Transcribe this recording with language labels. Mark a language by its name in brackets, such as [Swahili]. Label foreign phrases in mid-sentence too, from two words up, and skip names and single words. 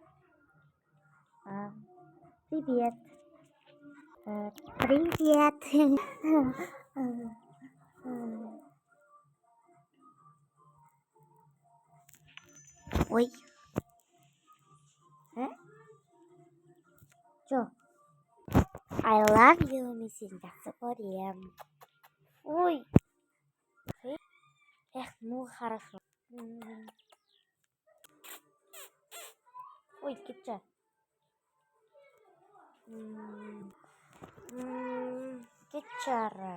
[Russian] Привет. Ой. [Kazakh] Жоқ. [English] I love you, [Kazakh] мен сені жақсы көрем. [Russian] Ой. Ну хорошо. [Kazakh] Ой, кетші. Кетші ары.